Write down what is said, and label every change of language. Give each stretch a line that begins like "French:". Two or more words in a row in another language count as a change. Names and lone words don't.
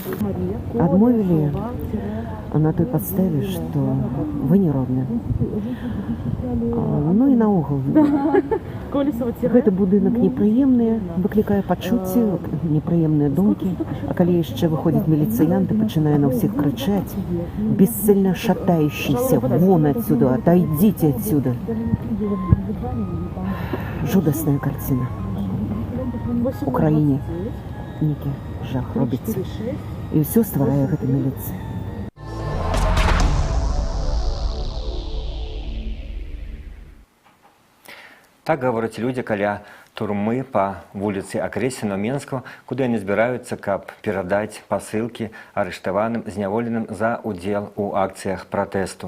Belarusian: Адмовілі на той падставе, што вы не родны. Ну і наогул. Гэты будынак непрыемны, выклікае пачуцці, непрыемныя думкі. А калі яшчэ выходзяць міліцыянты, пачынае на ўсіх крычаць,
Russian: бесцельна шатающийся: вон отсюда, отойдите отсюда.
Belarusian: Жудасная картина. У краіне некі жах робіцца. І ўсё стварае гэта міліцыя. Так гавораць людзі каля турмы па вуліцы Акрэсціна ў Менску, куды яны збіраюцца, каб перадаць пасылкі арыштаваным, зняволеным за ўдзел у акцыях пратэсту.